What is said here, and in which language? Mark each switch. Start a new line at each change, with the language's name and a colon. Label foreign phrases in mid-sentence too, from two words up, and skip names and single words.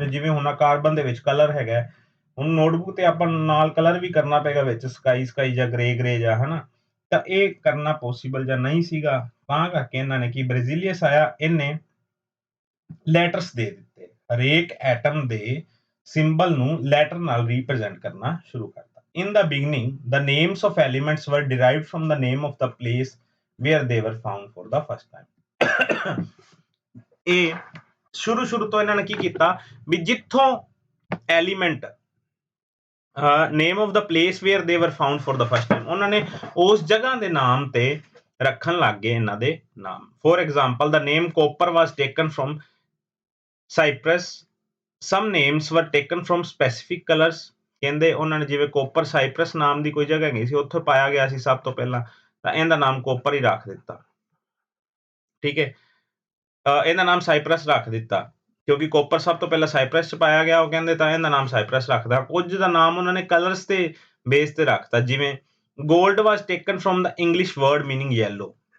Punjabi: ਜਿਵੇਂ ਹੁਣ ਕਾਰਬਨ ਦੇ ਵਿੱਚ ਕਲਰ ਹੈਗਾ, ਹੁਣ ਨੋਟਬੁੱਕ ਤੇ ਆਪਾਂ ਨਾਲ ਕਲਰ ਵੀ ਕਰਨਾ ਪਏਗਾ ਵਿੱਚ ਸਕਾਈ ਜਾਂ ਗ੍ਰੇ ਜਾਂ ਹਨਾ, ਤਾਂ ਇਹ ਕਰਨਾ ਪੋਸੀਬਲ ਜਾਂ ਨਹੀਂ ਸੀਗਾ। ਤਾਂ ਕਰਕੇ ਇਹਨਾਂ ਨੇ ਕੀ, ਬਰਜ਼ੀਲੀਅਸ ਆਇਆ, ਇਹਨੇ ਲੈਟਰਸ ਦੇ ਦਿੱਤੇ। ਹਰੇਕ ਐਟਮ ਦੇ ਸਿੰਬਲ ਨੂੰ ਲੈਟਰ ਨਾਲ ਰਿਪਰੈਜ਼ੈਂਟ ਕਰਨਾ ਸ਼ੁਰੂ ਕਰਤਾ।
English: in the beginning the names of elements were derived from the name of the place where they were found for the first time।
Punjabi: ਇਹ ਸ਼ੁਰੂ ਤੋਂ ਇਹਨਾਂ ਨੇ ਕੀ ਕੀਤਾ ਵੀ ਜਿੱਥੋਂ ਐਲੀਮੈਂਟ
English: name of the place where they were found for the first time,
Punjabi: ਉਹਨਾਂ ਨੇ ਉਸ ਜਗ੍ਹਾ ਦੇ ਨਾਮ ਤੇ ਰੱਖਣ ਲੱਗ ਗਏ ਇਹਨਾਂ ਦੇ ਨਾਮ।
English: for example the name copper was taken from Cyprus, some names were taken from specific colors।
Punjabi: ਕਹਿੰਦੇ ਉਹਨਾਂ ਨੇ ਜਿਵੇਂ ਕੋਪਰ ਸਾਈਪਰਸ ਨਾਮ ਦੀ ਕੋਈ ਜਗ੍ਹਾ ਹੈਗੀ ਸੀ, ਉੱਥੋਂ ਪਾਇਆ ਗਿਆ ਸੀ ਸਭ ਤੋਂ ਪਹਿਲਾਂ, ਤਾਂ ਇਹਦਾ ਨਾਮ ਕੋਪਰ ਹੀ ਰੱਖ ਦਿੱਤਾ। ਠੀਕ ਹੈ, ਇਹਦਾ ਨਾਮ ਸਾਈਪਰਸ ਰੱਖ ਦਿੱਤਾ ਕਿਉਂਕਿ ਕੋਪਰ ਸਭ ਤੋਂ ਪਹਿਲਾਂ ਸਾਈਪਰਸ 'ਚ ਪਾਇਆ ਗਿਆ, ਉਹ ਕਹਿੰਦੇ ਤਾਂ ਇਹਦਾ ਨਾਮ ਸਾਈਪਰਸ ਰੱਖਦਾ। ਕੁਝ ਦਾ ਨਾਮ ਉਹਨਾਂ ਨੇ ਕਲਰਸ ਦੇ ਬੇਸ ਤੇ ਰੱਖਤਾ, ਜਿਵੇਂ
English: gold was taken from the English word meaning yellow.